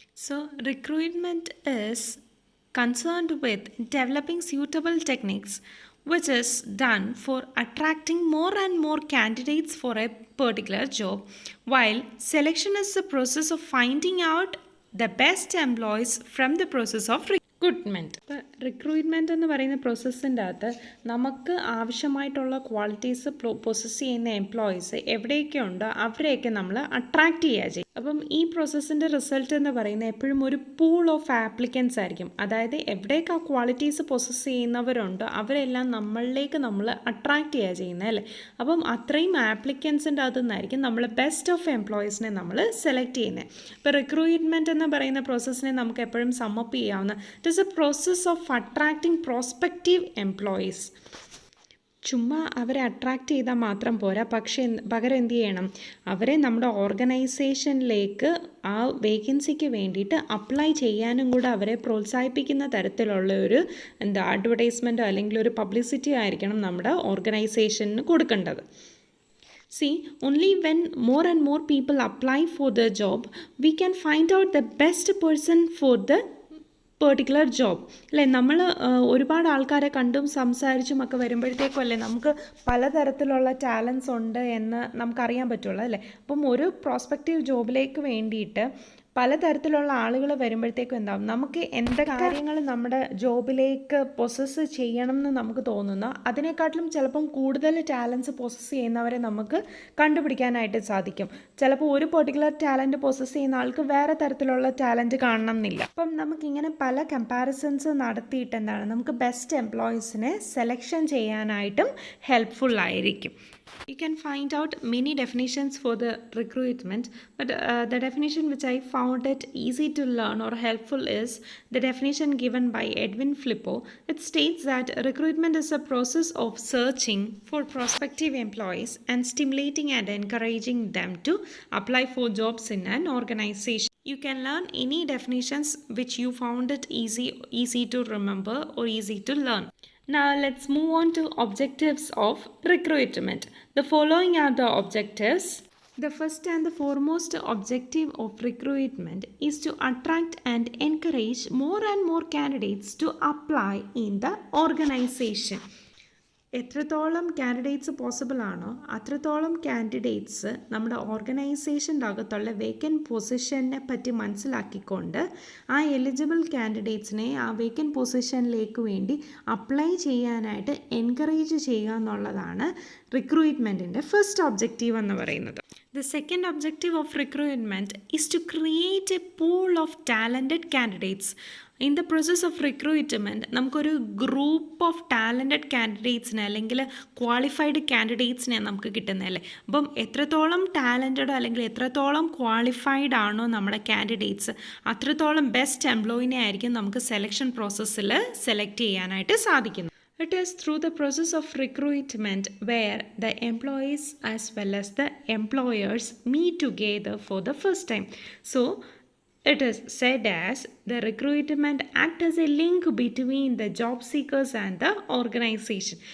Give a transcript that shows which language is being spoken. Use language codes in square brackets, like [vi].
[en] So recruitment is concerned with developing suitable techniques which is done for attracting more and more candidates for a particular job, while selection is the process of finding out the best employees from the process of recruitment. [ml] Recruitment എന്ന് പറയുന്ന പ്രോസസ്സിൻ്റെ അകത്ത് നമുക്ക് ആവശ്യമായിട്ടുള്ള qualities possess ചെയ്യുന്ന employees എവിടെയൊക്കെ ഉണ്ടോ അവരെയൊക്കെ നമ്മൾ അട്രാക്റ്റ് ചെയ്യുക ചെയ്യും. അപ്പം ഈ പ്രോസസ്സിൻ്റെ റിസൾട്ട് എന്ന് പറയുന്നത് എപ്പോഴും ഒരു പൂൾ ഓഫ് ആപ്ലിക്കൻസ് ആയിരിക്കും. അതായത് എവിടെയൊക്കെ ആ ക്വാളിറ്റീസ് പൊസസ് ചെയ്യുന്നവരുണ്ടോ അവരെല്ലാം നമ്മളിലേക്ക് നമ്മൾ അട്രാക്റ്റ് ചെയ്യുക ചെയ്യുന്നത് അല്ലേ. അപ്പം അത്രയും ആപ്ലിക്കൻസിൻ്റെ അകത്തു നിന്നായിരിക്കും നമ്മൾ ബെസ്റ്റ് ഓഫ് എംപ്ലോയീസിനെ നമ്മൾ സെലക്ട് ചെയ്യുന്നത്. ഇപ്പോൾ റിക്രൂട്ട്മെൻറ്റ് എന്ന് പറയുന്ന പ്രോസസ്സിനെ നമുക്ക് എപ്പോഴും സമ്മപ്പ് ചെയ്യാവുന്ന [en] It is a process of attracting prospective employees. [ml] ചുമ്മാ അവരെ അട്രാക്റ്റ് ചെയ്താൽ മാത്രം പോരാ, പക്ഷേ പകരം എന്ത് ചെയ്യണം, അവരെ നമ്മുടെ ഓർഗനൈസേഷനിലേക്ക് ആ വേക്കൻസിക്ക് വേണ്ടിയിട്ട് അപ്ലൈ ചെയ്യാനും കൂടെ അവരെ പ്രോത്സാഹിപ്പിക്കുന്ന തരത്തിലുള്ള ഒരു അഡ്വർടൈസ്മെൻറ്റോ അല്ലെങ്കിൽ ഒരു പബ്ലിസിറ്റിയോ ആയിരിക്കണം നമ്മുടെ ഓർഗനൈസേഷന് കൊടുക്കേണ്ടത്. [en] See, only when more and more people apply for the job, we can find out the best person for the particular job അല്ലേ. [ml] നമ്മൾ ഒരുപാട് ആൾക്കാരെ കണ്ടും സംസാരിച്ചും ഒക്കെ വരുമ്പോഴത്തേക്കും അല്ലേ നമുക്ക് പലതരത്തിലുള്ള ടാലൻസ് ഉണ്ട് എന്ന് നമുക്കറിയാൻ പറ്റുള്ളൂ അല്ലേ. അപ്പം ഒരു പ്രോസ്പെക്റ്റീവ് ജോബിലേക്ക് വേണ്ടിയിട്ട് പലതരത്തിലുള്ള ആളുകൾ വരുമ്പോഴത്തേക്കും എന്താവും, നമുക്ക് എന്തൊക്കെ കാര്യങ്ങൾ നമ്മുടെ ജോബിലേക്ക് പൊസസ് ചെയ്യണം എന്ന് നമുക്ക് തോന്നുന്ന അതിനെക്കാട്ടിലും ചിലപ്പം കൂടുതൽ ടാലൻസ് പൊസസ് ചെയ്യുന്നവരെ നമുക്ക് കണ്ടുപിടിക്കാനായിട്ട് സാധിക്കും. ചിലപ്പോൾ ഒരു പെർട്ടിക്കുലർ ടാലൻറ്റ് പൊസസ് ചെയ്യുന്ന ആൾക്ക് വേറെ തരത്തിലുള്ള ടാലൻറ്റ് കാണണം എന്നില്ല. അപ്പം നമുക്കിങ്ങനെ പല കമ്പാരിസൺസ് നടത്തിയിട്ട് എന്താണ് നമുക്ക് ബെസ്റ്റ് എംപ്ലോയീസിനെ സെലക്ഷൻ ചെയ്യാനായിട്ടും ഹെൽപ്ഫുൾ ആയിരിക്കും. [en] You can find out many definitions for the recruitment, but the definition which I found it easy to learn or helpful is the definition given by Edwin Flippo. It states that recruitment is a process of searching for prospective employees and stimulating and encouraging them to apply for jobs in an organization. You can learn any definitions which you found it easy to remember or easy to learn. Now let's move on to objectives of recruitment. The following are the objectives. The first and the foremost objective of recruitment is to attract and encourage more and more candidates to apply in the organization. [ml] എത്രത്തോളം candidates possible ആണോ അത്രത്തോളം candidates നമ്മുടെ ഓർഗനൈസേഷൻ്റെ അകത്തുള്ള vacant പൊസിഷനെ പറ്റി മനസ്സിലാക്കിക്കൊണ്ട് ആ eligible കാൻഡിഡേറ്റ്സിനെ ആ vacant പൊസിഷനിലേക്ക് വേണ്ടി അപ്ലൈ ചെയ്യാനായിട്ട് എൻകറേജ് ചെയ്യുക എന്നുള്ളതാണ് റിക്രൂട്ട്മെൻറ്റിൻ്റെ ഫസ്റ്റ് ഒബ്ജക്റ്റീവ് എന്ന് പറയുന്നത്. [en] The second objective of recruitment is to create a pool of talented candidates. In the process of recruitment [ml] നമുക്കൊരു ഗ്രൂപ്പ് ഓഫ് ടാലൻറ്റഡ് കാൻഡിഡേറ്റ്സിനെ അല്ലെങ്കിൽ ക്വാളിഫൈഡ് കാൻഡിഡേറ്റ്സിനെ നമുക്ക് കിട്ടുന്നതല്ലേ. അപ്പം എത്രത്തോളം ടാലൻറ്റഡോ അല്ലെങ്കിൽ എത്രത്തോളം ക്വാളിഫൈഡ് ആണോ നമ്മുടെ കാൻഡിഡേറ്റ്സ് അത്രത്തോളം ബെസ്റ്റ് എംപ്ലോയിനെ ആയിരിക്കും നമുക്ക് സെലക്ഷൻ പ്രോസസ്സിൽ സെലക്ട് ചെയ്യാനായിട്ട് സാധിക്കുന്നത്. [en] It is through the process of recruitment where the employees as well as the employers meet together for the first time. So, it is said as the recruitment act as a link between the job seekers and the organization.